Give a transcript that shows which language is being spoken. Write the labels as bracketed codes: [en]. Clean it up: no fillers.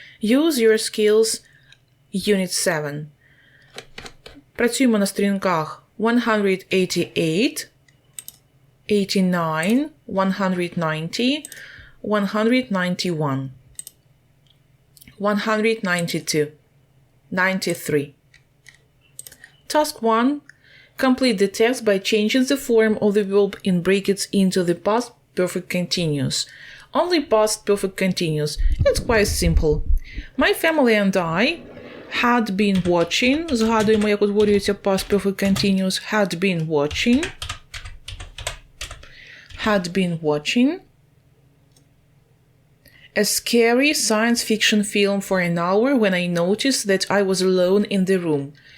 [en] Use your skills Unit 7. [uk] Працюємо на сторінках 188, 89, 190, 191, 192, 93. [en] Task 1. Complete the text by changing the form of the verb in brackets into the past perfect continuous. Only past perfect continuous. It's quite simple. My family and I had been watching. [uk] Згадуємо, як утворюється past perfect continuous. [en] Had been watching. Had been watching a scary science fiction film for an hour when I noticed that I was alone in the room.